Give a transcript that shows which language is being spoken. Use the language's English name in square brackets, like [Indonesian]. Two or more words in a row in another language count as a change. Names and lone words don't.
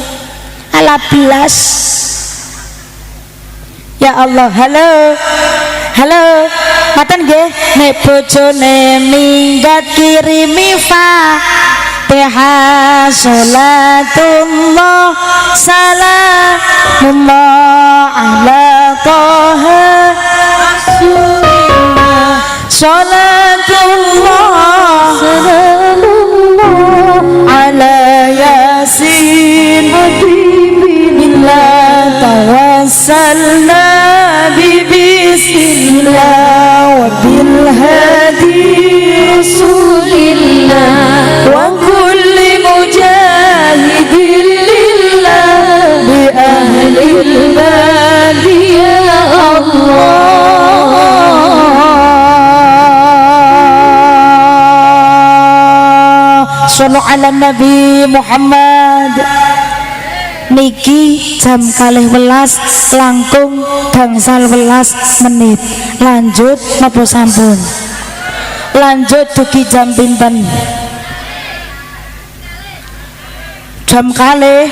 [Javanese] Ala belas. [Arabic] يا الله, [Javanese] halo, ngoten nggih, nek bojone minggat kirimi Fatihah, [Arabic] صلاة الله سلام الله على طه رسول الله, صلاة الله سلام الله على يس حبيب الله، توسلنا بسم الله وبالهادي رسول الله وكل مجاهد لله بأهل البدي يا الله. صلوا على النبي محمد. [Javanese] Niki jam 12 langkung gangsal 12 menit. Lanjut napa sampun? Lanjut dugi jam pinten? Jam kalih.